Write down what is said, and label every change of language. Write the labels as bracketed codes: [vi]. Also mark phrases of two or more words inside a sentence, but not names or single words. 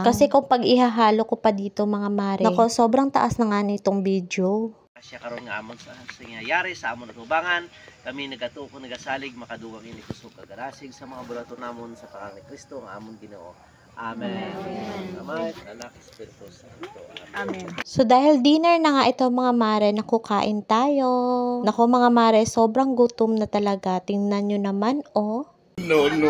[tl] Kasi kung pag ihahalo ko pa dito mga mare, nako sobrang taas na nga nitong video. [hil] Siya karon nga amon sa nangyayari sa amon natubangan, kami nagatuko nagasalig makadugang ini kusog kagarasig sa mga bulato namon sa pangalan ni Kristo nga amon Ginoo. Amen. Amen. Anak, Espiritu Santo. Amen. [tl] So dahil dinner na nga ito mga mare, nakukain tayo. Nako mga mare, sobrang gutom na talaga. Tingnan nyo naman, oh. No.